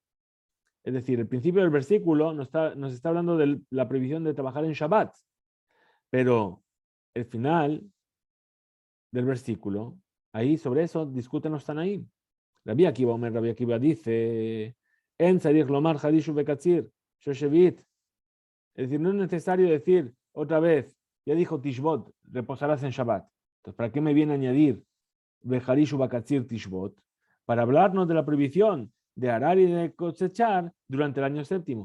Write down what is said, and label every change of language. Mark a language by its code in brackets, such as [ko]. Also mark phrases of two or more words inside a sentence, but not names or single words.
[es] Es decir, el principio del versículo nos está hablando de la prohibición de trabajar en Shabbat, pero el final del versículo, ahí sobre eso discuten los Tanaim. [he] Rabbi Akiva dice, אין צריך לומר חרישה וקציר של שביעית. [es] Es decir, no es necesario decir otra vez, ya dijo Tishbot, reposarás en Shabbat. Entonces, ¿para qué me viene a añadir [he] בחריש ובקציר תשבות? [es] Para hablarnos de la prohibición de arar y de cosechar durante el año séptimo.